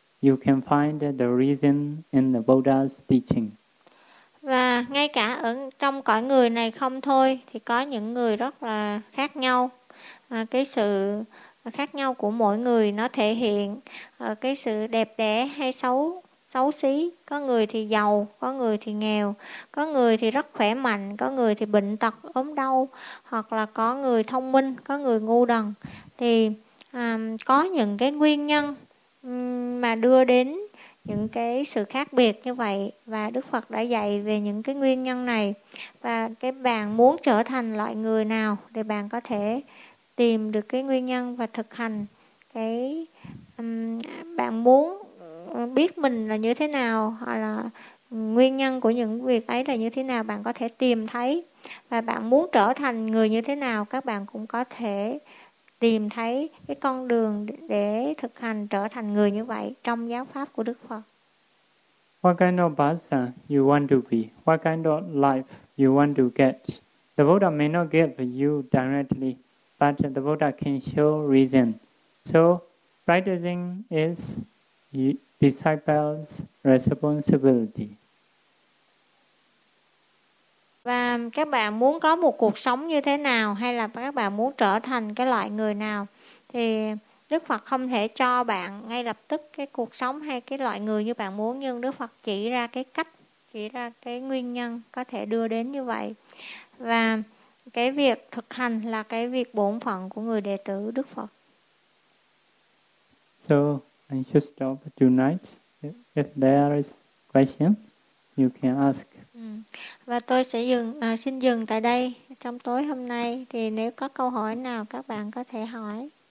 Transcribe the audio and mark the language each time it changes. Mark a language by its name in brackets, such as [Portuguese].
[English] You can find the reason in the Buddha's teaching. [Vietnamese] Và ngay cả ở trong cõi người này không thôi thì có những người rất là khác nhau. Cái sự khác nhau của mỗi người nó thể hiện cái sự đẹp đẽ hay xấu xí. Có người thì giàu, có người thì nghèo, có người thì rất khỏe mạnh, có người thì bệnh tật ốm đau, hoặc là có người thông minh, có người ngu đần. Thì có những cái nguyên nhân mà đưa đến những cái sự khác biệt như vậy, và Đức Phật đã dạy về những cái nguyên nhân này. Và cái bạn muốn trở thành loại người nào để bạn có thể tìm được cái nguyên nhân và thực hành cái bạn muốn biết mình là như thế nào, hoặc là nguyên nhân của những việc ấy là như thế nào, bạn có thể tìm thấy. Và bạn muốn trở thành người như thế nào, các bạn cũng có thể tìm thấy cái con đường để thực hành trở thành người như vậy trong giáo pháp của Đức Phật. [English] What kind of person you want to be? What kind of life you want to get? The Buddha may not give you directly, but the Buddha can show reason. So, practicing is disciples' responsibility. [Vietnamese] Và các bạn muốn có một cuộc sống như thế nào, hay là các bạn muốn trở thành cái loại người nào, thì Đức Phật không thể cho bạn ngay lập tức cái cuộc sống hay cái loại người như bạn muốn, nhưng Đức Phật chỉ ra cái cách, chỉ ra cái nguyên nhân có thể đưa đến như vậy. Và cái việc thực hành là cái việc bổn phận của người đệ tử Đức Phật. [English] So I should stop tonight. If there is question, you can ask. [Vietnamese] Và tôi sẽ xin dừng tại đây trong tối hôm nay, thì nếu có câu hỏi nào các bạn có thể hỏi.